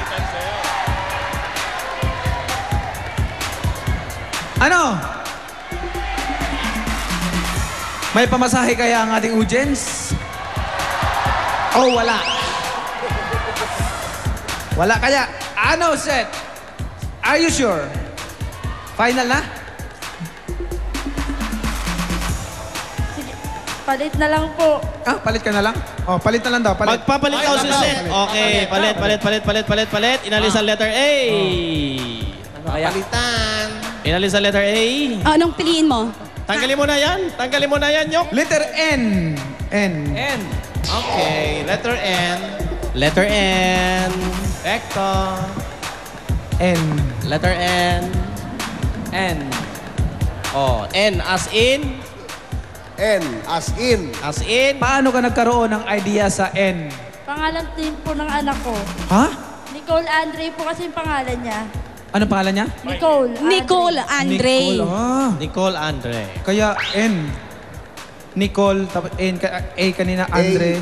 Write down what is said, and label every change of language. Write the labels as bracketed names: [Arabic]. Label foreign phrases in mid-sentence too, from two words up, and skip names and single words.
[Filipino] Ano? May pamasahe kaya ang ating audience? O wala? Wala kaya? Ano, Seth? [English] Are you sure? [Filipino] Final na? Sige, palit na lang po. Ah, palit ka na lang? Oh, palit na lang daw. Palit. Magpapalit daw si Seth. Okay. Palit. Inalis ang [English] letter A. [Filipino] Palitan. Inalis ang [English] letter A. [Filipino] Anong piliin mo? Tanggalin mo na yan, Yok. [English] Letter N. N. N. Okay. Letter N. Letter N. Recto. N. Letter N. N. Oh, N as in? N as in. As in? [Filipino] Paano ka nagkaroon ng idea sa N? Pangalan din po ng anak ko. Ha? Nicole Andre po kasi yung pangalan niya. Ano pangalan niya? Nicole. Nicole Andre. Nicole. Ah, Nicole Andre. kaya N. Nicole, tapos N, A kanina, Andre.